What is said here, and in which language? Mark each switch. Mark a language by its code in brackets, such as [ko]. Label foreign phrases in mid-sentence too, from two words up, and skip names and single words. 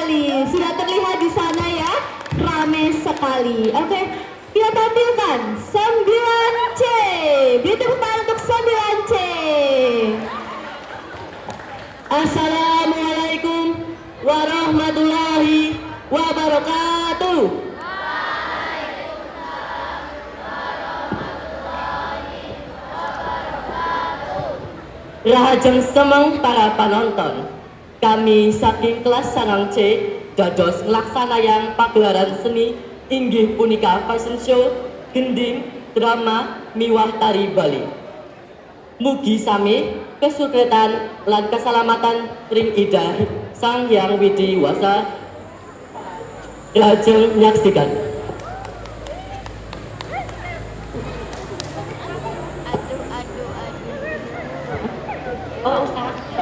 [id] Sudah terlihat di sana ya, ramai sekali. Oke, kita tampilkan 9C. Beri tepuk tangan untuk 9C. [ar] السلام عليكم ورحمة الله وبركاته. [ban] Rahajeng semeng para penonton, kami saking kelas Sanang C dados nglaksanayang pagelaran seni inggih punika [en] fashion show, [ban] gending, drama, miwah tari Bali. Mugi sami kesuksesan lan keselamatan ring ida Sang Hyang Widi Wasa. Lajeng nyaksikan. [id] Oh, Ustaz.